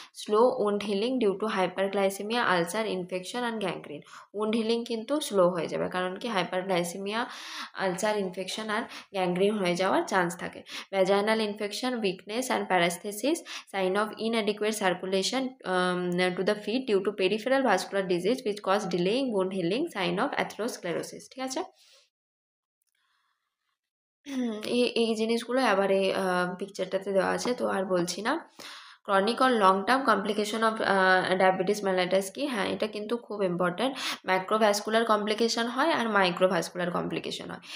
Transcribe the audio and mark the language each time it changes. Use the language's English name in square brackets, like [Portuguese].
[English] Slow wound healing due to hyperglycemia, ulcer, infection and gangrene. [Bangla] wound healing কিন্তু slow হয়ে যাবে, কারণ কি হাইপারগ্লাইসেমিয়া, আলসার, ইনফেকশন আর gangrene হয়ে যাওয়ার চান্স থাকে। [English] Vaginal infection, weakness and paresthesis, sign of inadequate circulation to the feet due to peripheral vascular disease which cause delaying wound healing, sign of atherosclerosis। [Bangla] ঠিক আছে, এই জিনিসগুলো আবার এই পিকচারটাতে দেওয়া আছে, তো আর বলছি না। [English] Chronic or long term complication of diabetes mellitus কি? [Bangla] হ্যাঁ, এটা কিন্তু খুব ইম্পর্ট্যান্ট। ম্যাক্রোভ্যাসকুলার কমপ্লিকেশন হয় আর মাইক্রোভ্যাসকুলার কমপ্লিকেশন হয়।